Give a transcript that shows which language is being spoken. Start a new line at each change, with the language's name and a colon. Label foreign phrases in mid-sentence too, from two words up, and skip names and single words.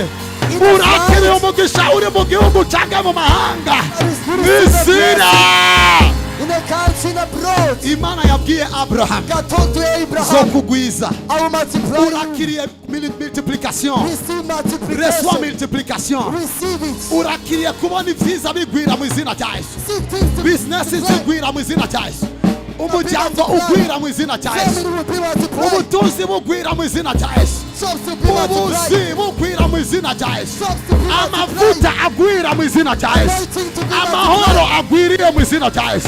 Rundi: Urakiriye umugisha uri mu gihugu cyangwa mu mahanga. Misira.
English: In the country abroad.
Rundi: Imana yabwiye Abraham.
English: God told to Abraham.
Rundi: Zo kugwiza.
English: I will multiply.
Rundi: Urakiriye multiplication.
English: Receive multiplication.
French: Reçois multiplication.
English: Receive it.
Rundi: Urakiriye kubona ivyiza bigwira mu izina rya Yesu. Businesses zigwira mu izina rya Yesu. Umuryango ugwira mu izina rya Yesu. Ubutunzi bugwira mu izina rya Yesu. Ubuzi bugwira mu izina rya Yesu. Amavuta agwira mu izina rya Yesu. Amahoro agwiriye mu izina rya Yesu.